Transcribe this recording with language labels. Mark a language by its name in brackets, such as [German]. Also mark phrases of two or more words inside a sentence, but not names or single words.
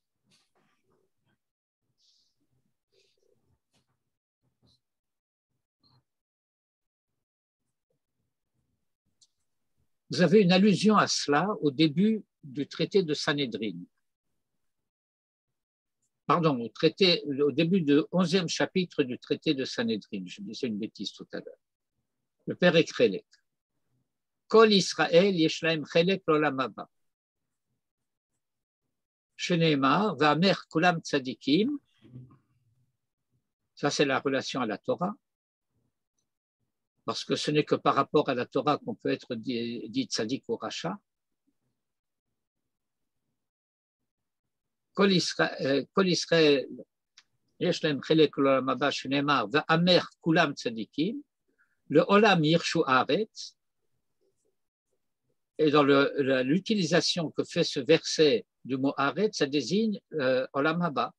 [French] Vous avez une allusion à cela au début du traité de Sanhédrin. Pardon, au début du 11e chapitre du traité de Sanhédrin. Je disais une bêtise tout à l'heure. Le père Chelek. [Hebrew] כל ישראל יש להם חלק לעולם הבא. שנאמר ועמך כלם צדיקים. [French] Ça, c'est la relation à la Torah. Parce que ce n'est que par rapport à la Torah qu'on peut être dit tzadik ou racha. [Hebrew] כל ישראל יש להם חלק לעולם הבא שנאמר ועמך כלם צדיקים. לעולם ירשו הארץ. [French] Et dans l'utilisation que fait ce verset du mot haaretz, ça désigne [Hebrew] עולם הבא.